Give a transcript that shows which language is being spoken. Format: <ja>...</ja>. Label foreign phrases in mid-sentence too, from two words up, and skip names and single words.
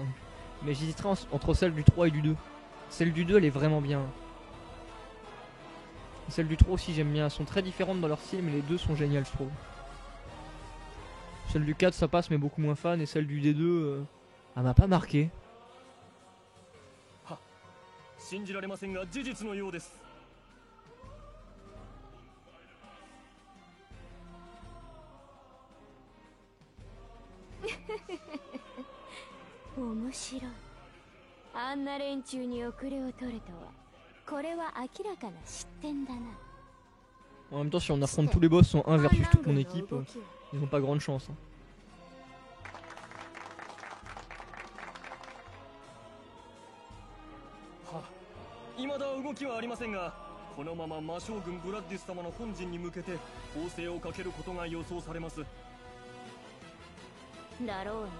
<fr>Mais j'hésiterais entre celle du 3 et du 2. Celle du 2, elle est vraiment bien. Celle du 3 aussi, j'aime bien. Elles sont très différentes dans leur style, mais les deux sont géniales, je trouve. Celle du 4, ça passe, mais beaucoup moins fan. Et celle du D2, elle m'a pas marqué.</fr> <ja>信じられませんが事実のようです。面白い。あんな連中に遅れを取れとは、これは明らかな失点だな。</ja> <fr>En même temps, si on affronte tous les boss en 1 versus toute mon équipe, ils n'ont pas grande chance. Hein.</fr> <ja>未だ動きはありませんが、このまま魔将軍ブラッディス様の本陣に向けて攻勢をかけることが予想されます。だろうな。</ja>